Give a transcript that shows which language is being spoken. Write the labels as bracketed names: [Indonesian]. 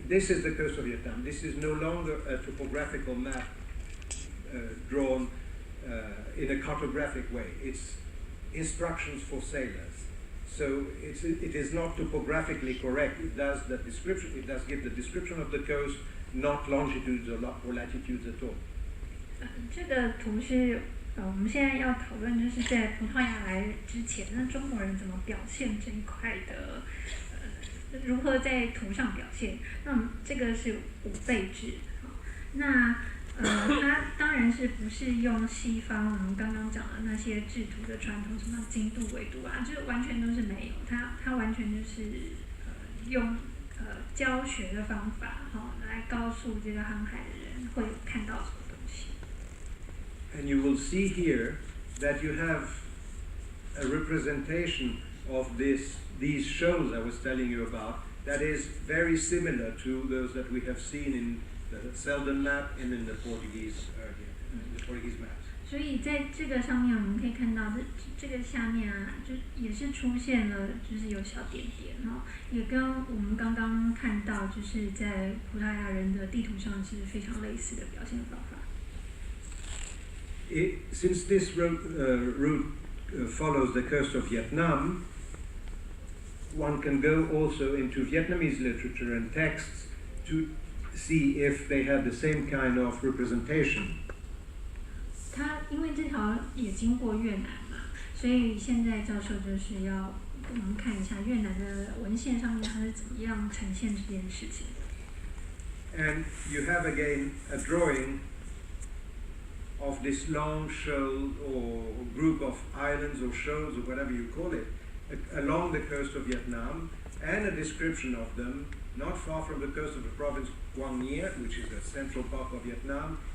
[English] This is the coast of Vietnam. This is no longer a topographical map drawn in a cartographic way. It's instructions for sailors. So it is not topographically correct. It does the description. It does give the description of the coast, not longitudes or latitudes at all. [Chinese] 这个图是我们现在要讨论，就是在葡萄牙来之前，那中国人怎么表现这一块的，如何在图上表现？那我们这个是五倍制，那它当然是不是用西方我们刚刚讲的那些制图的传统，什么经度、纬度啊，这完全都是没有。它完全就是用教学的方法，来告诉这个航海的人会看到什么东西。 [English] And you will see here that you have a representation of these shoals I was telling you about that is very similar to those that we have seen in the Selden map and in the Portuguese maps. [Chinese] 所以在这个上面，我们可以看到这个下面啊，就也是出现了，就是有小点点也跟我们刚刚看到，就是在葡萄牙人的地图上是非常类似的表现方法。 [English] Since this route follows the coast of Vietnam, one can go also into Vietnamese literature and texts to see if they have the same kind of representation. [Chinese] 它因为这条也经过越南嘛，所以现在教授就是要我们看一下越南的文献上面它是怎么样呈现这件事情。 [English] And you have again a drawing of this long shoal or group of islands or shoals or whatever you call it along the coast of Vietnam, and a description of them not far from the coast of the province Quang Nhiet, which is the central part of Vietnam.